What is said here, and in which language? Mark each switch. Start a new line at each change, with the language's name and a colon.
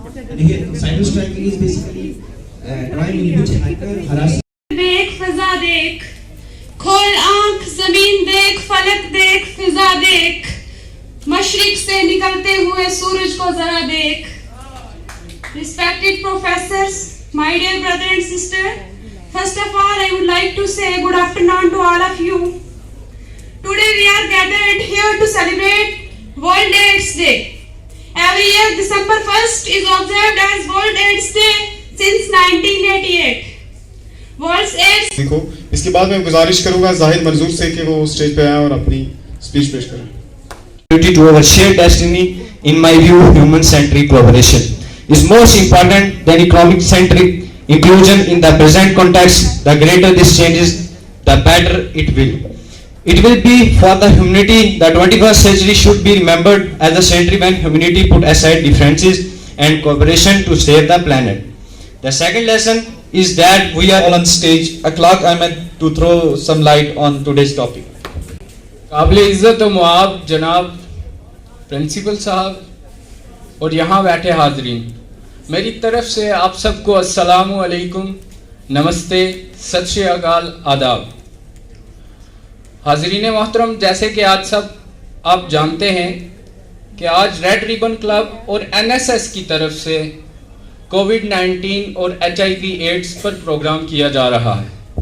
English: देखिए cyberstrike is basically crime in which hacker harass.
Hindi: देख फिजा देख खोल आंख जमीन देख फलक देख फिजा देख मशरिक से निकलते हुए सूरज को जरा देख।
English: Respected professors, my dear brother and sister, first of all I would like to say good afternoon to all of you. Today we are gathered here to celebrate World AIDS Day. Every year December 1st is observed as World AIDS Day since 1988. World AIDS
Hindi: देखो इसके बाद मैं गुजारिश करूंगा जाहिद मंजूर से कि वो स्टेज पे आए और अपनी स्पीच पेश करें।
English: to our shared destiny. In my view, human-centric collaboration is most important than economic-centric inclusion in the present context. The greater this change is, the better it will. It will be for the humanity. The 21st century should be remembered as a century when humanity put aside differences and cooperation to save the planet. The second lesson is that we are all on stage. A clock I meant to throw some light on today's topic.
Hindi: काबिल इज़्ज़त व मुआब जनाब principal साहब और यहाँ बैठे हाजरीन, मेरी तरफ से आप सबको अस्सलामु अलैकुम, नमस्ते, सत श्री अकाल, आदाब। हाजरीन मोहतरम, जैसे कि आज सब आप जानते हैं कि आज रेड रिबन क्लब और NSS की तरफ से कोविड-19 और HIV एड्स पर प्रोग्राम किया जा रहा है।